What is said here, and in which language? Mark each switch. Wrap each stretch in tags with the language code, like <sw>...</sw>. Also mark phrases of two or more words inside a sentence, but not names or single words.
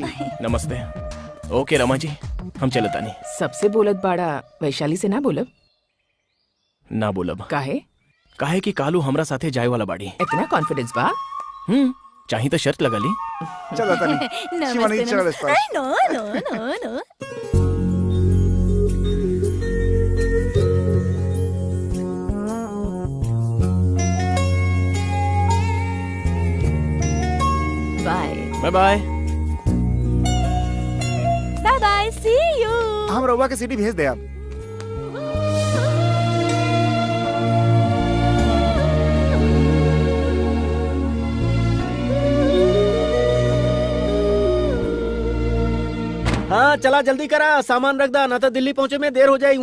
<bho>नमस्ते। ओके रमा जी, हम चलत आनी। सबसे बोलत बाड़ा, वैशाली से ना बोलब? ना बोलब। काहे कि कालू हमरा साथे जाए वाला बाड़ी। इतना कॉन्फिडेंस बा? चाही तो शर्त लगा ली। चलो तनी शिवानी चल इस पर।</bho> <en>No no no no. बाय Bye bye Bye bye, see you.</en> <bho>हम रउआ के सीडी भेज दे आप। हाँ चला जल्दी करा, सामान रख दा, ना तो दिल्ली पहुँचे में देर हो जाए।</bho>